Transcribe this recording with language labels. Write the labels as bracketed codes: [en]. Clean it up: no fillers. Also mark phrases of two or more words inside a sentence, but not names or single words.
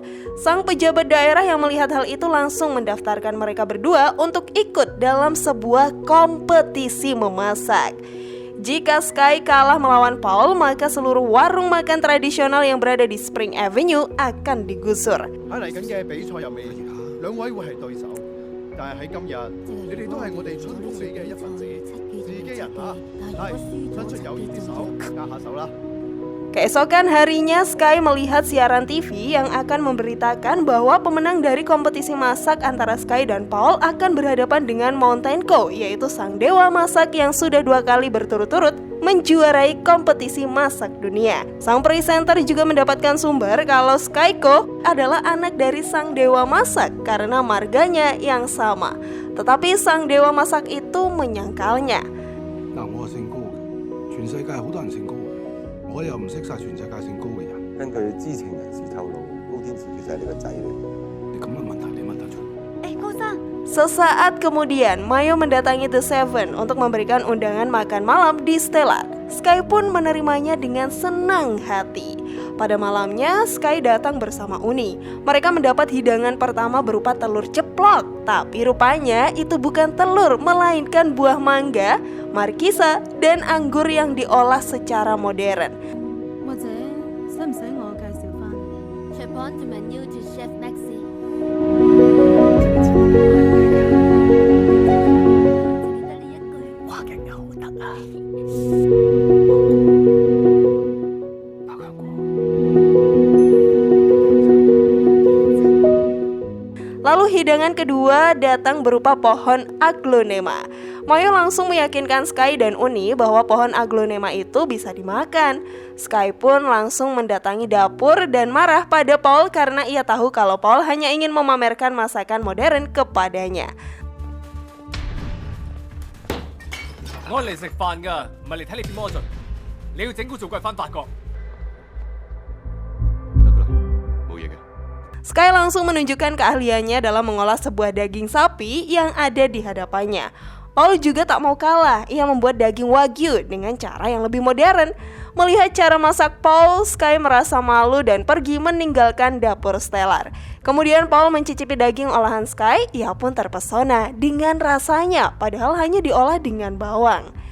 [id] Sang pejabat daerah yang melihat hal itu langsung mendaftarkan mereka berdua untuk ikut dalam sebuah kompetisi memasak. Jika Sky kalah melawan Paul, maka seluruh warung makan tradisional yang berada di Spring Avenue akan digusur. [yue] 喺嚟緊嘅比賽入面，兩位會係對手，但係喺今日，你哋都係我哋春風里嘅一份子，自己人嚇，係伸出友誼之手，握下手啦！ [id] Keesokan harinya, Sky melihat siaran TV yang akan memberitakan bahwa pemenang dari kompetisi masak antara Sky dan Paul akan berhadapan dengan Mountain Co, yaitu sang dewa masak yang sudah 2 kali berturut-turut menjuarai kompetisi masak dunia. Sang presenter juga mendapatkan sumber kalau Sky Co adalah anak dari sang dewa masak karena marganya yang sama. Tetapi sang dewa masak itu menyangkalnya. [yue] 嗱，我係姓高嘅，全世界好多人姓高嘅，我又唔識晒全世界姓高嘅人。根據知情人士透露，高天賜其實係你個仔嚟。你咁嘅問題你問得出？ [id] Sesaat kemudian, Mayo mendatangi The Seven untuk memberikan undangan makan malam di Stellar. Sky pun menerimanya dengan senang hati. Pada malamnya, Sky datang bersama Uni. Mereka mendapat hidangan pertama berupa telur ceplok. Tapi rupanya itu bukan telur, melainkan buah mangga, markisa, dan anggur yang diolah secara modern. [yue] 或者使唔使我介紹翻 [en] ？Chef on the menu to Chef Maxi。 [id] Lalu hidangan kedua datang berupa pohon aglonema. Mayo langsung meyakinkan Sky dan Uni bahwa pohon aglonema itu bisa dimakan. Sky pun langsung mendatangi dapur dan marah pada Paul karena ia tahu kalau Paul hanya ingin memamerkan masakan modern kepadanya. [yue] 我嚟食飯㗎，唔係嚟睇你變魔術。你要整蠱做鬼返法國。得㗎啦，冇嘢嘅。 [id] Sky langsung menunjukkan keahliannya dalam mengolah sebuah daging sapi yang ada di hadapannya. Paul juga tak mau kalah, ia membuat daging wagyu dengan cara yang lebih modern. Melihat cara masak Paul, Sky merasa malu dan pergi meninggalkan dapur Stellar. Kemudian Paul mencicipi daging olahan Sky, ia pun terpesona dengan rasanya, padahal hanya diolah dengan bawang.